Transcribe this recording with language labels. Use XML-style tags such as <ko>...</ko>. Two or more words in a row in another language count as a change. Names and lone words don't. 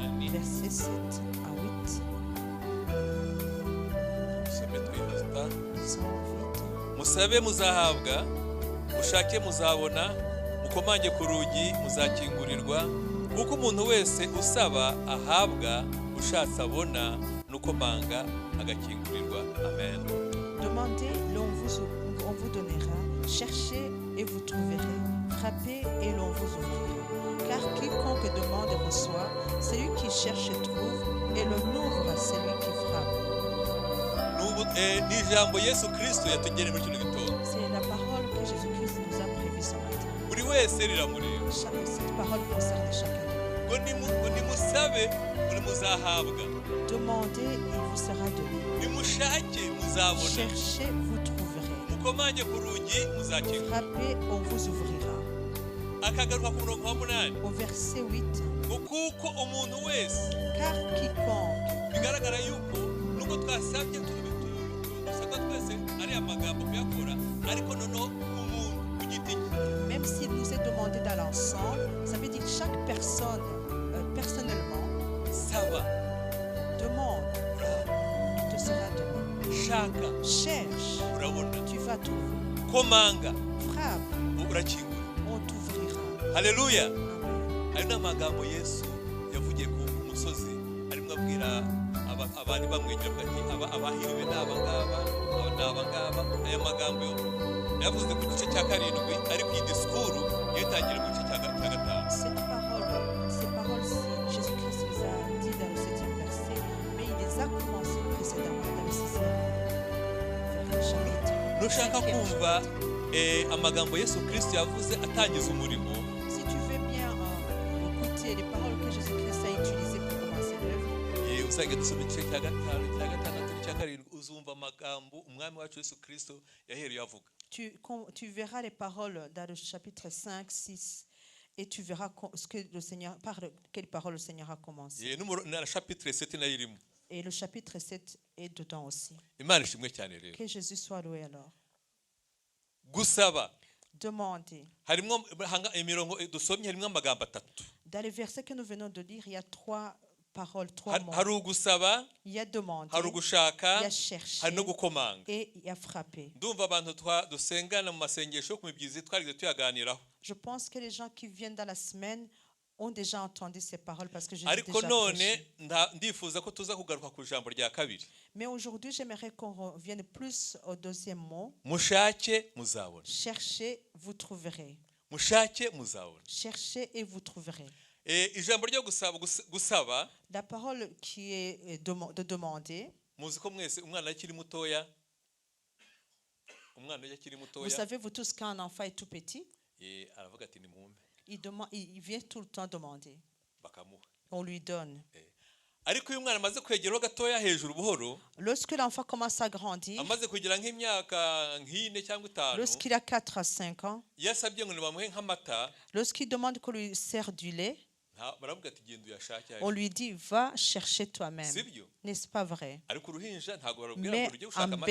<fr>versets 7 à 8.</fr> <rw>Dusome twihuta.</rw> <fr>Lisons vite.</fr> <rw>Musabe muzahabwa, mushake muzabona, mukomange ku rugi muzakingurirwa, kuko umuntu wese usaba ahabwa, ushatse abona, n'ukomanga agakingurirwa. Amen.</rw> <fr>Demandez, on vous donnera. Cherchez et vous trouverez. Frappez et l'on vous ouvrira. Car quiconque demande reçoit, celui qui cherche trouve, et l'on ouvre à celui qui frappe.</fr> <rw>Ni ijambo Yesu Kristo yatugeneye muri kino gitondo.</rw> <fr>C'est la parole que Jésus-Christ nous a prévue ce matin.</fr> <rw>Buri wese riramureba.</rw> <fr>Cette parole concerne chacun de nous.</fr> <rw>Ngo nimusabe muri muzahabwa.</rw> <fr>Demandez, il vous sera donné.</fr> <rw>Nimushake muzabona.</rw> <fr>Cherchez, vous trouverez.</fr> <rw>Mukomange ku rugi muzakingura.</rw> <fr>Frappez, on vous ouvrira.</fr> <rw>Akagaruka ku murongo wa 8.</rw> <fr>Au verset 8.</fr> <rw>Ngo kuko umuntu wese.</rw> <fr>Car quiconque.</fr> <rw>Bigaragara yuko nubwo twasabye dusabwa twese ari amagambo kuyakora, ariko noneho umuntu ku giti cye.</rw> <fr>Même s'il nous est demandé dans l'ensemble, ça veut dire chaque personne, personnellement,</fr> <rw>Saba.</rw> <fr>demande, il te sera donné.</fr> <rw>Shaka.</rw> <fr>Cherche,</fr> <rw>Urabona.</rw> <fr>tu vas trouver.</fr> <rw>Komanga.</rw> <fr>Frappe,</fr> <rw>Urakingura.</rw> <fr>on t'ouvrira.</fr> <rw>Haleluya. Amen. Ayo ni amagambo Yesu yavugiye ku musozi, arimo abwira abandi bamwenyura avuga ati abahiriwe ni aba ngaba. Aya magambo yavuze ku gice cya 7, ariko iyi disikuru yatangira mu gice cya 5.</rw> <fr>Ces paroles-ci, Jésus-Christ les a dit dans le 7e verset, mais il les a commencées précédemment dans le 6e chapitre.</fr> <rw>Nushaka kumva amagambo Yesu Kristo yavuze atangiza umurimo.</rw> <fr>Si tu veux bien écouter les paroles que Jésus-Christ a utilisées pour commencer l'œuvre,</fr> <rw>Uzajya dusoma igice cya 5, cya 6, cya 7, uzumva amagambo umwami wacu Yesu Kristo yahereye avuga.</rw> <fr>tu verras les paroles dans le chapitre 5, 6, et tu verras ce que le Seigneur, par quelle parole le Seigneur a commencé.</fr> <rw>Na chapitre 7 nayo irimo.</rw> <fr>Et le chapitre 7 est dedans aussi.</fr> <rw>Imana ishimwe cyane rero.</rw> <fr>Que Jésus soit loué alors.</fr> <rw>Gusaba.</rw> <fr>Demandez.</fr> <rw>Harimo imirongo dusomye harimo amagambo 3.</rw> <fr>Dans les versets que nous venons de lire, il y a 3 paroles, 3 mots.</fr> <rw>Hari ugusaba,</rw> <fr>Il y a demander,</fr> <rw>hari ugushaka,</rw> <fr>il y a chercher,</fr> <rw>hari no gukomanga.</rw> <fr>et il y a frapper.</fr> <rw>Ndumva abantu dusengana mu masengesho ku mibyizi twarize tuyaganiraho.</rw> <fr>Je pense que les gens qui viennent dans la semaine ont déjà entendu ces paroles parce que je les ai</fr> <rw>Ariko</rw> <fr>déjà</fr> <rw>none</rw> <fr>prêchées.</fr> <rw>ndifuza ko tuza kugaruka ku ijambo rya 2.</rw> <fr>Mais aujourd'hui, j'aimerais qu'on revienne plus au deuxième mot.</fr> <rw>Mushake muzabona.</rw> <fr>Cherchez, vous trouverez.</fr> <rw>Mushake muzabona.</rw> <fr>Cherchez et vous trouverez.</fr> <rw>Ijambo ryo gusaba,</rw> <fr>La parole qui est de demander,</fr> <rw>muzi ko mwese umwana akiri mutoya.</rw> <fr>vous savez, vous tous, quand un enfant est tout petit,</fr> <rw>aravuga ati nimumpe.</rw> <fr>il vient tout le temps demander.</fr> <rw>Bakamuha.</rw> <fr>On lui donne.</fr> <rw>Ariko uyu mwana amaze kwegeraho gatoya hejuru buhoro,</rw> <fr>Lorsque l'enfant commence à grandir,</fr> <rw>amaze kugira nk'imyaka nk'ine cyangwa 5,</rw> <fr>lorsqu'il a 4 à 5 ans,</fr> <rw>yasabye ngo nibamuhe nk'amata,</rw> <fr>lorsqu'il demande qu'on lui sert du lait,</fr> <rw>baravuga ati genda uyashake.</rw> <fr>on lui dit, va chercher toi-même.</fr> <rw>Sibyo?</rw> <fr>N'est-ce pas vrai?</fr> <rw>Ariko uruhinja ntago barubwira</rw> <fr>Mais</fr> <rw>ngo rujye</rw> <fr>un</fr> <rw>gushaka amata.</rw>